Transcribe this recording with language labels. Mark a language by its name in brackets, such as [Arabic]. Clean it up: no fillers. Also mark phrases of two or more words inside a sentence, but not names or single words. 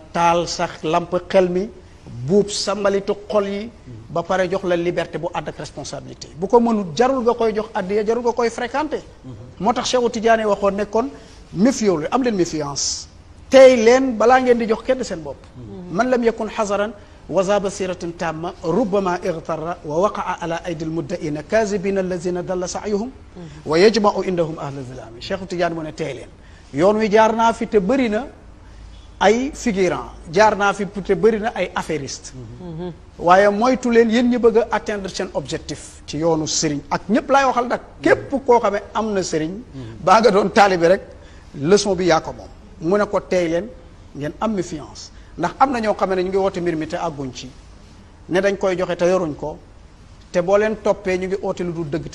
[Wolof] taal sax lamp xel mi buub sa mbalitu xol yi ba pare jox la liberté bu ànd ak responsabilité bu ko mënul jarul nga koy jox addiya jarul nga koy fréquenter moo tax Cheikhu Tidiane waxoon ne kon méfiez am leen méfiance tey leen balaa ngeen di jox kenn seen bopp [Arabic] من لم يكن حذرا وذا بصيرة تامة ربما اغتر ووقع على أيدي المدعين الكاذبين الذين ضل سعيهم ويجمع عندهم أهل الظلام [Wolof] Cheikhu Tidiane mu ne tey leen yoon wi jaar naa fi te bëri na ay figurant jaar naa fi te bëri na ay affairiste waaye moytu leen yéen ñi bëgg a atteindre seen objectif ci yoonu sëriñ ak ñépp laay waxal nag képp koo xamee am na sëriñ baa nga doon taalibi rek leçon bi yaa ko moom mu ne ko tey leen ngeen am méfiance ndax am na ñoo xam ne ñu ngi woote mbir mi te àgguñ ci ne dañ koy joxe te yoruñ ko te boo leen toppee ñu ngi oote lu dul dëgg